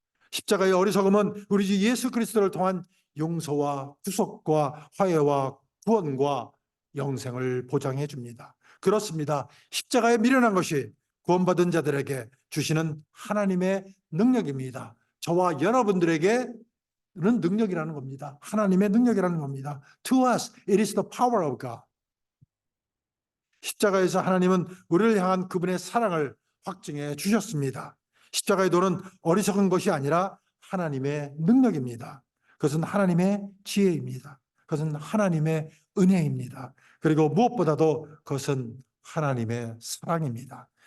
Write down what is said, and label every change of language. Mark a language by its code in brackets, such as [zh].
[ko] 십자가의 어리석음은 우리 주 예수 그리스도를 통한 용서와 구속과 화해와 구원과 영생을 보장해 줍니다. 그렇습니다. 십자가에 미련한 것이 구원받은 자들에게 주시는 하나님의 능력입니다. 저와 여러분들에게는 능력이라는 겁니다. 하나님의 능력이라는 겁니다. [en] To us, it is the power of God. [ko] 십자가에서 하나님은 우리를 향한 그분의 사랑을 확증해 주셨습니다. 십자가의 도는 어리석은 것이 아니라 하나님의 능력입니다. 그것은 하나님의 지혜입니다. 그것은 하나님의 은혜입니다. 그리고 무엇보다도 그것은 하나님의 사랑입니다.